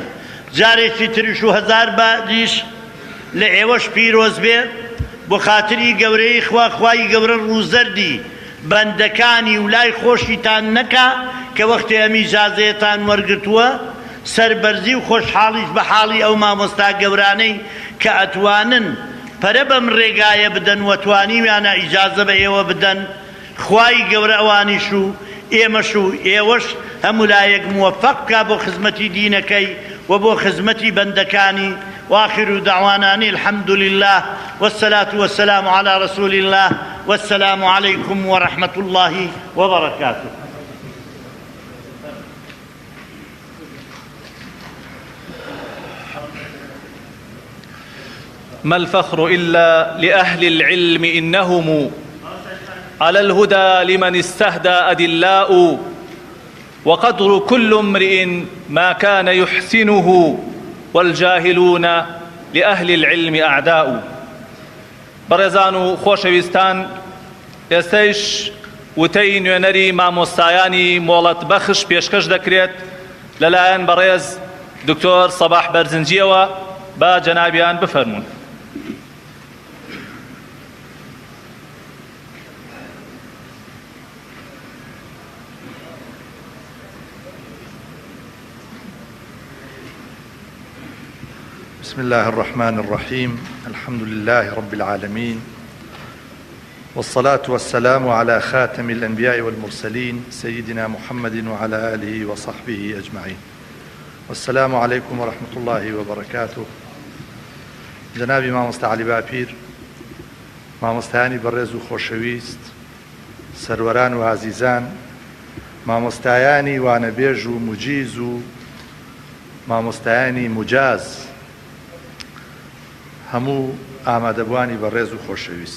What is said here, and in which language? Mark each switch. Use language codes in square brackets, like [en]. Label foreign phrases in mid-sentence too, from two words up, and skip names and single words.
[ckb] جارێکی تریش و هەزار بادیش لە ئێوەش پیرۆز بێ بۆ خاتری گەورەی خوای گەورە ڕووزەردی بەندەکانی و لای خۆشیتان نەکا کە وەختی ئەم ئیجازەیەتان وەرگتووە، سەربەرزی و خۆشحاڵیش بە حاڵی ئەو مامۆستا گەورانەی کە ئەتوانن پەرە بەم ڕێگایە بدەن و توانیویانە ئیجازە بە ئێوە بدەن. خوای گەورە ئەوانیش و ئێمەش و ئێوەش هەموو لایەک موفەق بکا بۆ خزمەتی دینەکەی و بۆ خزمەتی بەندەکانی. [ar] وآخر دعوانا الحمد لله والصلاة والسلام على رسول الله والسلام عليكم ورحمة الله وبركاته. ما الفخر إلا لأهل العلم إنهم على الهدى لمن استهدى أدلاء، وقدر كل امرئ ما كان يحسنه والجاهلون لأهل العلم أعداء. [ckb] بەڕێزان و خۆشەویستان، ئێستەیش وتەی نوێنەری مامۆستایانی مۆڵەت بەخش پێشکەش دەکرێت لەلایەن بەڕێز دکتۆر سەباح بەرزنجیەوە. با جەنابیان بفەرمون. [ar] بسم الله الرحمن الرحيم. الحمد لله رب العالمين، والصلاة والسلام على خاتم الأنبياء والمرسلين سيدنا محمد وعلى آله وصحبه أجمعين. والسلام عليكم ورحمة الله وبركاته. [ckb] جنابي مامۆستا عەلی باپیر، مامۆستایانی بەڕێز و خۆشەویست، سەروەران و عەزیزان، مامۆستایانی وانەبێژ و موجیز و مامۆستایانی موجاز، هەموو ئامادەبوانی بەڕێز و خۆشەویست.